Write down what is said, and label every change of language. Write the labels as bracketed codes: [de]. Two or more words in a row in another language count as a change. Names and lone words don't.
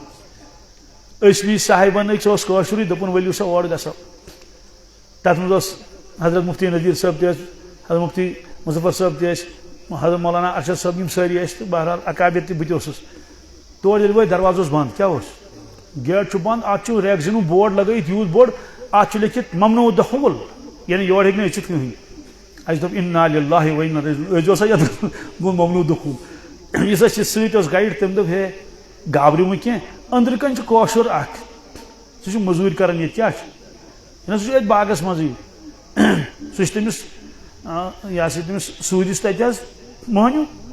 [ks] أسۍ وی صاحبن أکۍ سُہ اوس کٲشرُے دوٚپُن ؤلِو سا اور گژھو تتھ منٛز اوس حضرت مفتی نذیر صٲب تہِ ٲسۍ حضرت مفتی مظفر صٲب تہِ ٲسۍ حضرت مولانا ارشد صٲب یِم سٲری ٲسۍ تہٕ بہرحال اکابر تہِ بہٕ تہِ اوسُس تور ییٚلہِ وٲتۍ دروازٕ اوس بنٛد کیٛاہ اوس گیٹ چھُ بنٛد اتھ چھُ ریگزینُک بورڈ لگٲیِتھ یوٗت بوٚڑ اتھ چھُ لیکھِتھ [ar] ممنوع دخول [ks] یعنی یور ہیٚکہِ نہٕ أژِتھ کٕہٕنۍ اَسہِ دوٚپ [ar] اِنا لِلٰہِ و اِنا إِلَیْهِ [ks] أسۍ اوسا یتھ گوٚو [ar] ممنوع دخول [ks] یُس اَسہِ سۭتۍ اوس گایڈ تٔمۍ دوٚپ ہے گابرِو نہٕ کینٛہہ أنٛدرٕ کَنۍ چھُ کٲشُر اکھ سُہ چھُ مٔزوٗرۍ کران ییٚتہِ کیٛاہ چھُ سُہ چھُ ییٚتہِ باغس منٛزٕے سُہ چھُ تٔمِس یہِ ہسا تٔمِس سوٗدِس تتہِ حظ مٔہنیوٗ